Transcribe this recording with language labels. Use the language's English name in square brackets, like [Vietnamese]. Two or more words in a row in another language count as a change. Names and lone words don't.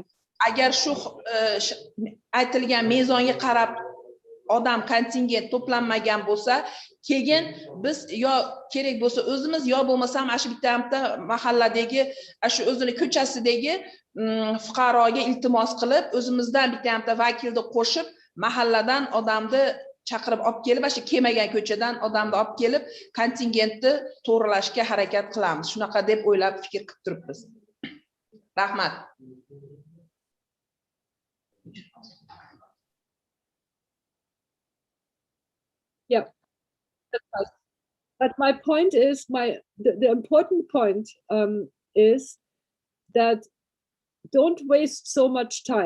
[Uzbek] Agar shu aytilgan mezonga qarab odam kontingent to'planmagan bo'lsa, keyin biz yo kerak bo'lsa o'zimiz yo bo'lmasam shu bitta mahalladagi shu o'zini ko'chasidagi fuqaroga iltimos qilib, o'zimizdan bitta vakilni qo'shib, mahalladan odamni chaqirib olib kelib, shu kelmagan ko'chadan odamni olib kelib, kontingentni to'g'rilashga harakat qilamiz. Shunaqa deb o'ylab fikr qilib turibmiz. Rahmat. [English] Yeah, but my point is, the important point is that don't waste so much time.